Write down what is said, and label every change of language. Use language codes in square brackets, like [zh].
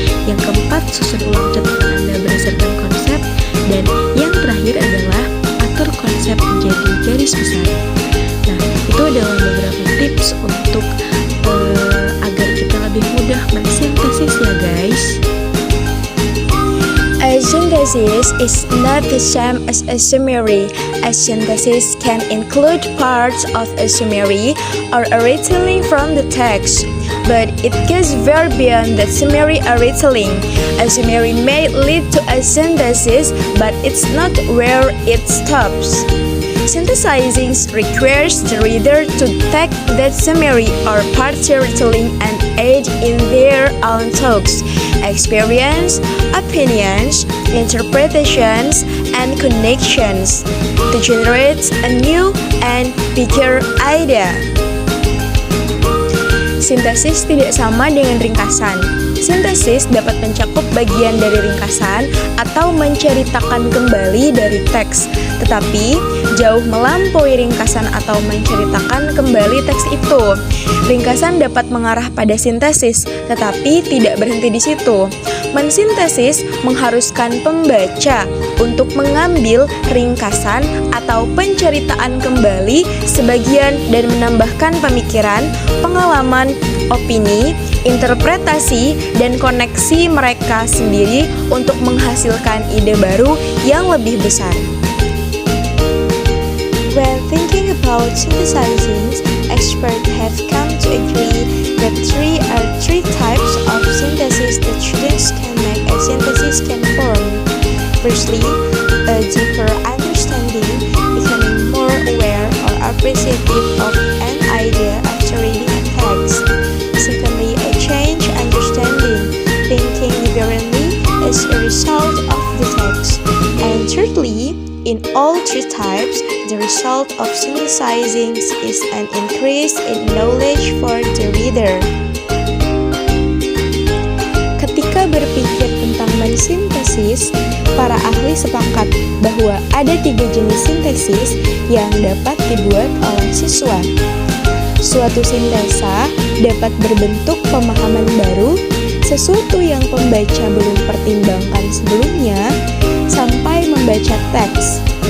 [id] Yang keempat, susun ulang catatan Anda berdasarkan konsep. Dan yang terakhir adalah atur konsep menjadi garis besar. Nah, itu adalah beberapa tips untuk agar kita lebih mudah mensintesis ya guys. [en] A synthesis is not the same as a summary. A synthesis can include parts of a summary or a retelling from the text, but it goes far beyond the summary or retelling. A summary may lead to a synthesis, but it's not where it stops. Synthesizing requires the reader to take that summary or partial retelling and add in their own thoughts, experience, opinions, interpretations, and connections to generate a new and bigger idea. [id] Sintesis tidak sama dengan ringkasan. Sintesis dapat mencakup bagian dari ringkasan atau menceritakan kembali dari teks, tetapi jauh melampaui ringkasan atau menceritakan kembali teks itu. Ringkasan dapat mengarah pada sintesis, tetapi tidak berhenti di situ. Mensintesis mengharuskan pembaca untuk mengambil ringkasan atau penceritaan kembali sebagian dan menambahkan pemikiran, pengalaman, opini, interpretasi, dan koneksi mereka sendiri untuk menghasilkan ide baru yang lebih besar. [en] When thinking about synthesizing, experts have come to agree that there are three types of synthesis that students can make a synthesis can form. Firstly, a deeper understanding, becoming more aware or appreciative of an idea after reading a text. Secondly, a change understanding, thinking differently as a result of the text. And thirdly, in all three types, the result of synthesizing is an increase in knowledge for the reader. [id] Ketika berpikir tentang mensintesis, para ahli sepakat bahwa ada 3 jenis sintesis yang dapat dibuat oleh siswa. Suatu sintesa dapat berbentuk pemahaman baru, sesuatu yang pembaca belum pertimbangkan sebelumnya, sampai membaca teks.